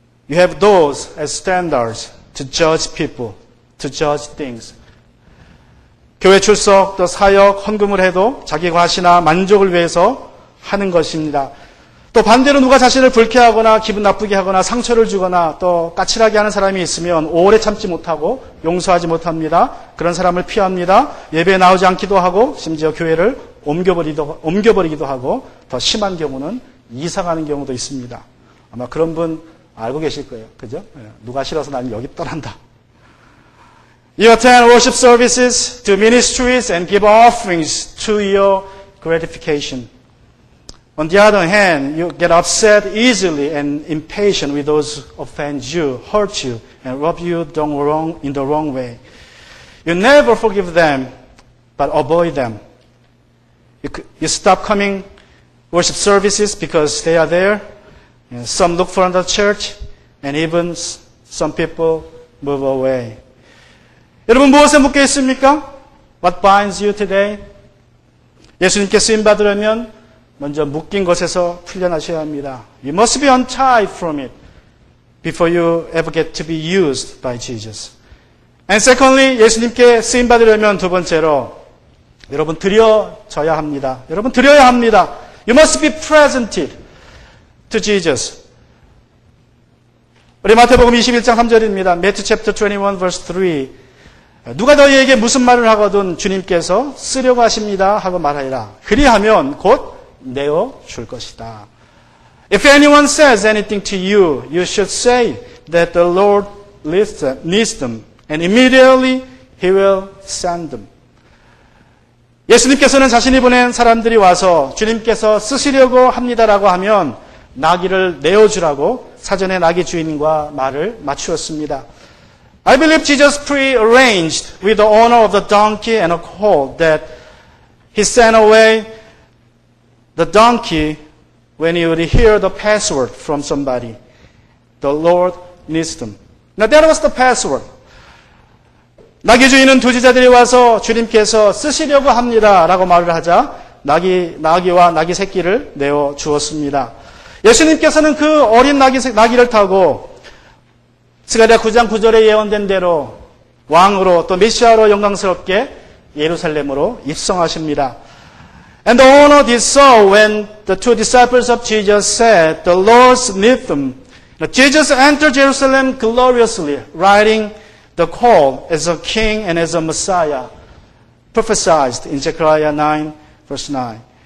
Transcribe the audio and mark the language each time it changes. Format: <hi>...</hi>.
<en>You have those as standards to judge people, to judge things.</en> <ko>교회 출석, 또 사역, 헌금을 해도 자기 과시나 만족을 위해서 하는 것입니다. 또 반대로 누가 자신을 불쾌하거나 기분 나쁘게 하거나 상처를 주거나 또 까칠하게 하는 사람이 있으면 오래 참지 못하고 용서하지 못합니다. 그런 사람을 피합니다. 예배에 나오지 않기도 하고 심지어 교회를 옮겨버리기도 하고 더 심한 경우는 이사 가는 경우도 있습니다. 아마 그런 분 알고 계실 거예요. 그죠? 누가 싫어서 나는 여기 떠난다.</ko> <en>You attend worship services, do ministries, and give offerings to your gratification. On the other hand, you get upset easily and impatient with those who offend you, hurt you, and rub you in the wrong way. You never forgive them, but avoid them. You stop coming worship services because they are there. Some look for another church, and even some people move away.</en> <ko>여러분 무엇에 묶여 있습니까?</ko> <en>What binds you today?</en> <ko>예수님께 쓰임 받으려면 먼저 묶인 것에서 풀려나셔야 합니다.</ko> <en>You must be untied from it before you ever get to be used by Jesus. And secondly,</en> <ko>예수님께 쓰임 받으려면 두 번째로 여러분 드려져야 합니다. 여러분 드려야 합니다.</ko> <en>You must be presented to Jesus.</en> <ko>우리 마태복음 21장 3절입니다.</ko> <en>Matthew chapter 21 verse 3.</en> <ko>누가 너희에게 무슨 말을 하거든 주님께서 쓰려고 하십니다 하고 말하리라. 그리하면 곧 내어 줄 것이다.</ko> <en>If anyone says anything to you, you should say that the Lord needs them, and immediately He will send them.</en> <ko>예수님께서는 자신이 보낸 사람들이 와서 주님께서 쓰시려고 합니다라고 하면 나귀를 내어주라고 사전에 나귀 주인과 말을 맞추었습니다.</ko> <en>I believe Jesus prearranged with the owner of the donkey and a colt that he sent away the donkey when he would hear the password from somebody. The Lord needs them. Now that was the password.</en> <ko>나귀 주인은 두 제자들이 와서 주님께서 쓰시려고 합니다 라고 말을 하자 나귀와 나귀 새끼를 내어 주었습니다. 예수님께서는 그 어린 나귀를 타고 스가랴 9장 9절에 예언된 대로 왕으로 또 메시아로 영광스럽게 예루살렘으로 입성하십니다.</ko> <en>And the owner did so when the two disciples of Jesus said, "The Lord needs them." Now, Jesus entered Jerusalem gloriously, riding the colt as a king and as a Messiah, prophesied in Zechariah 9, verse 9.</en>